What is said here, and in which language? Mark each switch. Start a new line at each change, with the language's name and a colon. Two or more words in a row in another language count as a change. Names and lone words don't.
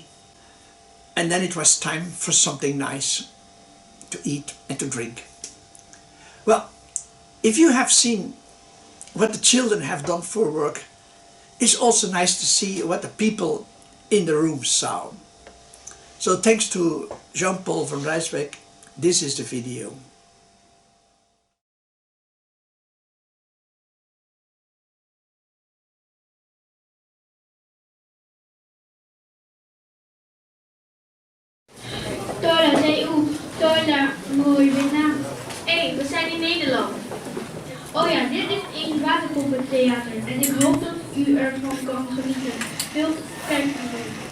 English: And then it was time for something nice to eat and to drink. Well, if you have seen what the children have done for work, it's also nice to see what the people in the room saw. So thanks to Jean-Paul van Rijswijk, this is the video.
Vietnamese: Tôi là DU, tôi là người Việt Nam.
Dutch: Hey, we zijn in Nederland. Oh ja, dit is Vietnamese Water Puppet Theater en ik hoop dat u ervan kan genieten. Veel kijkplezier.